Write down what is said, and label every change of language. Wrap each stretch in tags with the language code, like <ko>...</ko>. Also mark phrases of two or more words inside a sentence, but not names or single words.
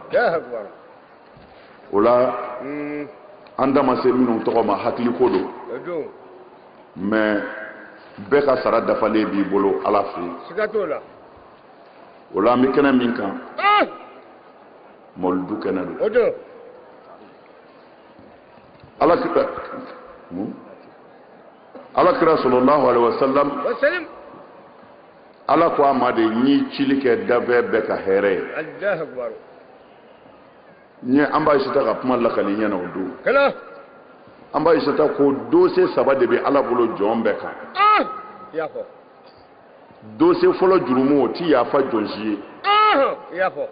<bm>o la an da ma se minnu tɔgɔ ma hakili ko don mais bɛɛ ka sara dafalen b'i bolo Ala fɛ yen o la an bɛ kɛnɛ min kan mawuludu kɛnɛ don Ala kira</bm> <ar>صلى الله عليه وسلم</ar> <bm>Ala ko a ma de n'i cili kɛ dafɛ bɛɛ ka hɛrɛ ye n ye an b'a Ayisata ka kuma lakali ɲɛna o don an b'a Ayisata ko dossier 3 de bɛ Ala bolo jɔn bɛɛ kan dossier fɔlɔ jurumu o ti yafa jɔn si ye</bm>